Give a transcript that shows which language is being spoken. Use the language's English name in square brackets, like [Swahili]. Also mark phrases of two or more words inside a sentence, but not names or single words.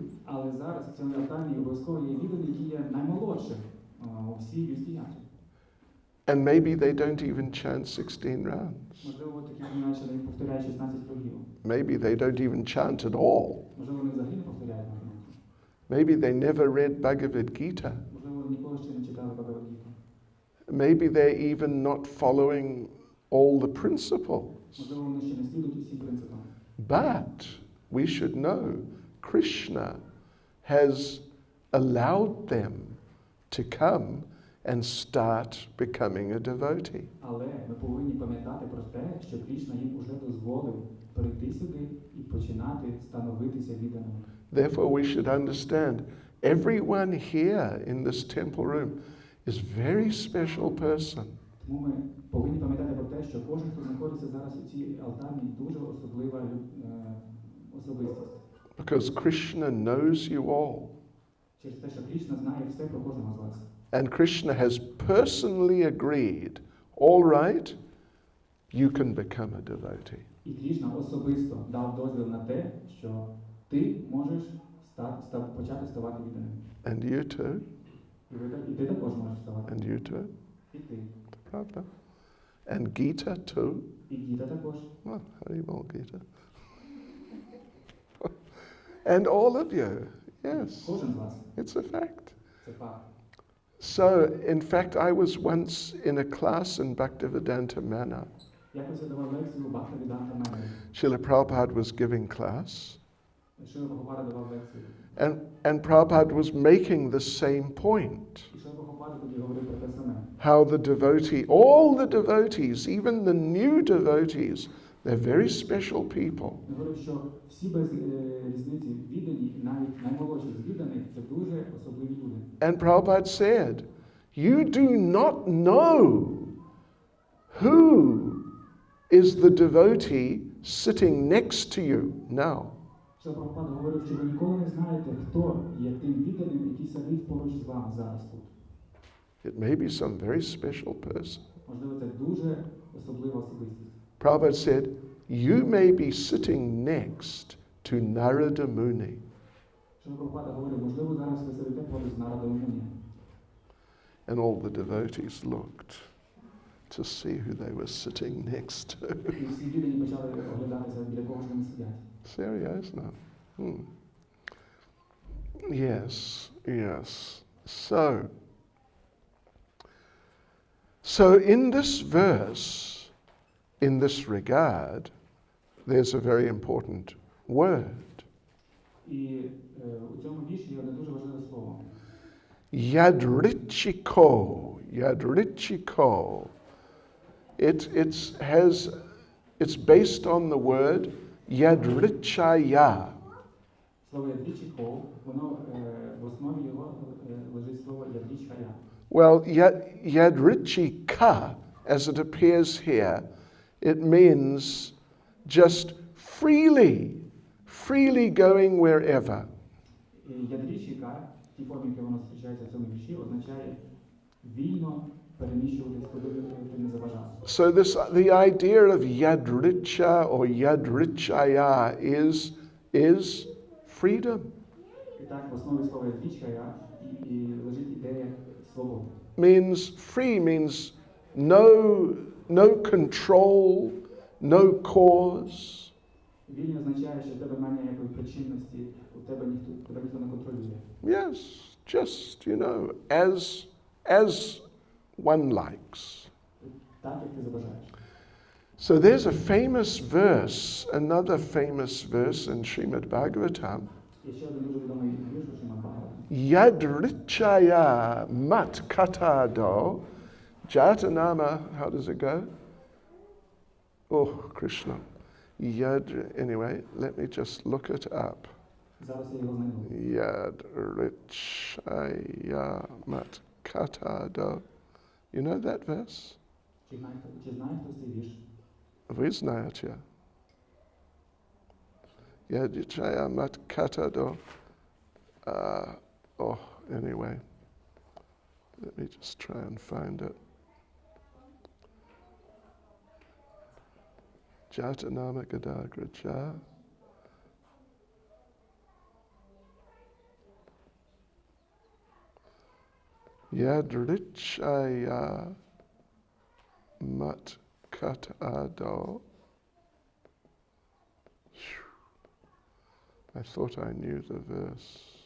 [Ukrainian] Але зараз в цьому алтарі обов'язково є відданий, який є наймолодшим у всій юсті яті. [English] And maybe they don't even chant 16 rounds. [Ukrainian] Можливо, такі знаєш, не повторяють 16 кругів. [English] Maybe they don't even chant at all. [Ukrainian] Можливо, вони взагалі не повторяють молитву. [English] Maybe they never read Bhagavad Gita. [Ukrainian] Можливо, ніколи ще не читали Бхагавад-гіту. [English] Maybe they're even not following all the principles. [Ukrainian] Можливо, вони ще не слідують усім принципам. [English] But we should know Krishna has allowed them to come and start becoming a devotee. [Ukrainian] Але ми повинні пам'ятати про те, що Кришна їм уже дозволив прийти сюди і починати становитися відданими. [English] Therefore, we should understand everyone here in this temple room is a very special person. [Ukrainian] Тому ми повинні пам'ятати про те, що кожен, хто знаходиться зараз у цій алтарні, дуже особлива особистість. [English] Because Krishna knows you all. [Ukrainian] Через те, що Кришна знає все про кожного з вас. [English] And Krishna has personally agreed, all right, you can become a devotee. [Ukrainian] І Кришна особисто дав дозвіл на те, що ти можеш почати ставати відданим. [English] And you too. [Ukrainian] І ти також можеш ставати. [English] And you too. [Ukrainian] І ти. [English] Pravda. And Gita too. [Ukrainian] І Гіта також. [English] Well, Haribol Gita. And all of you. Yes. [Ukrainian] Кожен з вас. [English] It's a fact. [Ukrainian] Це факт. [English] So, in fact, I was once in a class in Bhaktivedanta Manor. [Ukrainian] Якось я давав лекцію у Бхактивіданта Манорі. [English] Srila Prabhupada was giving class. [Ukrainian] Шрила Прабхупада давав лекцію. [English] And Prabhupada was making the same point. [Ukrainian] І Шрила Прабхупада тоді говорив про те саме. [English] How the devotee, all the devotees, even the new devotees, they're very special people. [Ukrainian] Він говорив, що всі без різниці віддані, навіть наймолодші з відданих, це дуже особливі люди. [English] And Prabhupada said, you do not know who is the devotee sitting next to you now. [Ukrainian] Шрила Прабхупада говорив, що ви ніколи не знаєте, хто є тим відданим, який сидить поруч з вами зараз тут. [English] It may be some very special person. [Ukrainian] Можливо, це дуже особлива особистість. [English] Prabhupada said, you may be sitting next to Narada Muni. [Ukrainian] Шрила Прабхупада говорив, можливо, зараз ви сидите поруч з Нарадою Муні. [English] And all the devotees looked to see who they were sitting next to. [Ukrainian] І всі віддані почали оглядатися, біля кого ж вони сидять. [English] Seriously? Yes, yes. So in this verse, in this regard, there's a very important word. [Ukrainian] І у цьому вірші є одне дуже важливе слово. [English] Yadrichiko. It's based on the word yadrichaya. [Ukrainian] Слово ядрічіко, воно в основі його лежить слово ядрічкая. [English] Well, yadrichika, as it appears here, it means just freely going wherever. [Ukrainian] Ядрічіка, в тій формі, яка воно зустрічається в цьому вірші, означає вільно переміщуватись, куди ти не забажав. [English] So the idea of yadricha or yadrichaya is freedom. [Ukrainian] І так, в основі слова ядрічкая і лежить ідея свободи. [English] Means free means no control, no cause. [Ukrainian] Вільно означає, що в тебе немає ніякої причинності, у тебе ніхто не контролює. [English] Yes, just, as one likes. [Ukrainian] Так, як ти забажаєш. [English] So there's a famous verse, another famous verse in Srimad Bhagavatam. [Ukrainian] Є ще один дуже відомий вірш у Шримад Бхагаватам. [Sanskrit] Yadrichaya mat katado jatanama, [English] how does it go? Oh, Krishna. Anyway, let me just look it up. [Ukrainian] Зараз я його знайду. [Sanskrit] Yadrichaya mat katado. [English] You know that verse? [Ukrainian] Чи знає хтось цей вірш? Ви знаєте. [Sanskrit] Yadrichaya mat katado. [English] Anyway, let me just try and find it. [Sanskrit] Jatanama Gadagraja. Yadrichaya mat katado. [English] I thought I knew the verse.